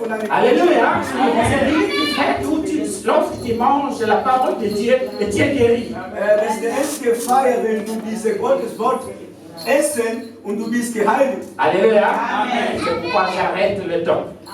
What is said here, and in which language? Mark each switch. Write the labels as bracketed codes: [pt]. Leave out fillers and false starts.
[fr] Alléluia. C'est l'unique fête où lorsque tu manges la parole de Dieu, et tu es guéri. [de] Das ist die einzige Feier, wenn du diese Gottes Wort essen und du bist geheiligt. Alléluia. [fr] C'est pourquoi j'arrête le temps.